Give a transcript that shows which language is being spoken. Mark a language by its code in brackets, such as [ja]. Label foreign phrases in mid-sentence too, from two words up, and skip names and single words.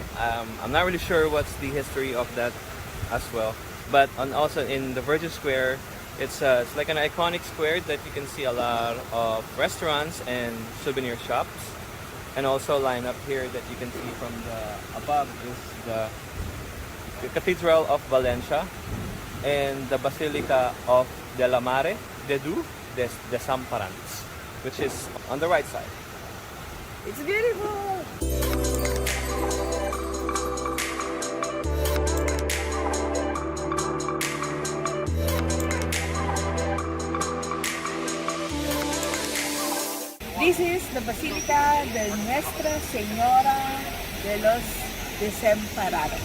[en] I'm not really sure what's the history of that as well, but also in the Virgin Square, it's like an iconic square that you can see a lot of restaurants and souvenir shops, and also line up here that you can see from the above is the Cathedral of Valencia and the Basilica of de la Mare de Diu de Desamparants, which is on the right side. It's beautiful! This is the Basilica de Nuestra Señora de los Desamparados.